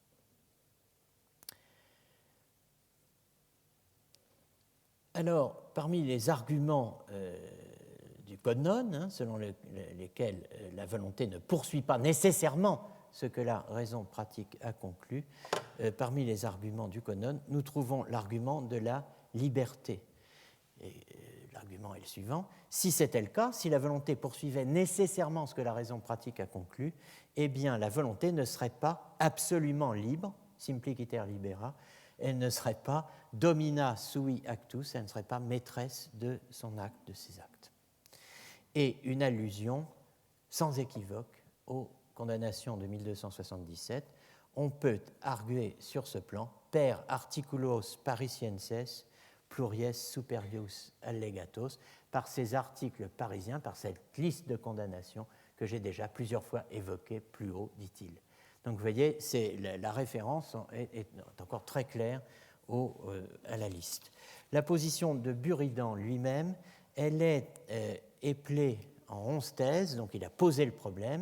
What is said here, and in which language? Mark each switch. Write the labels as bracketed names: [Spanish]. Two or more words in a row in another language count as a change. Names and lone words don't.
[French] Alors, parmi les arguments du Code non, hein, selon lesquels la volonté ne poursuit pas nécessairement ce que la raison pratique a conclu, parmi les arguments du Code non, nous trouvons l'argument de la liberté. Et l'argument est le suivant. Si c'était le cas, si la volonté poursuivait nécessairement ce que la raison pratique a conclu, eh bien la volonté ne serait pas absolument libre, [Latin] simpliciter libera, [French] elle ne serait pas [Latin] domina sui actus, [French] elle ne serait pas maîtresse de son acte, de ses actes. Et une allusion sans équivoque aux condamnations de 1277, on peut arguer sur ce plan [Latin] per articulos parisienses pluries superius allegatos, [French] par ces articles parisiens, par cette liste de condamnations que j'ai déjà plusieurs fois évoquée plus haut, dit-il. Donc vous voyez, la référence est encore très claire à la liste. La position de Buridan lui-même, elle est éplée en 11 thèses, donc il a posé le problème.